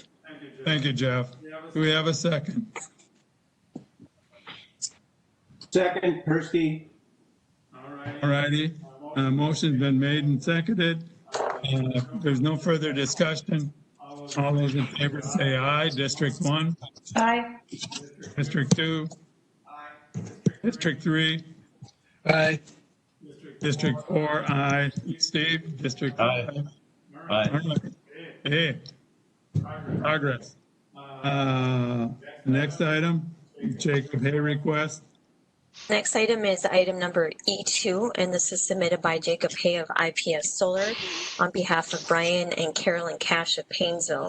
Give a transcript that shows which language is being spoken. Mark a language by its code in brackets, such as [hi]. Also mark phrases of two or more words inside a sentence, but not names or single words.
[en] Thank you, Jeff. Do we have a second? Second, Persky. All righty. Motion's been made and seconded. There's no further discussion. All those in favor say aye. District 1. Aye. District 2. District 3. Aye. District 4. Aye. Steve. District 5. Aye. Hey. Progress. Next item, Jacob Hay request. Next item is item number E2, and this is submitted by Jacob Hay of IPS Solar on behalf of Brian and Carolyn Cash of Paynesville.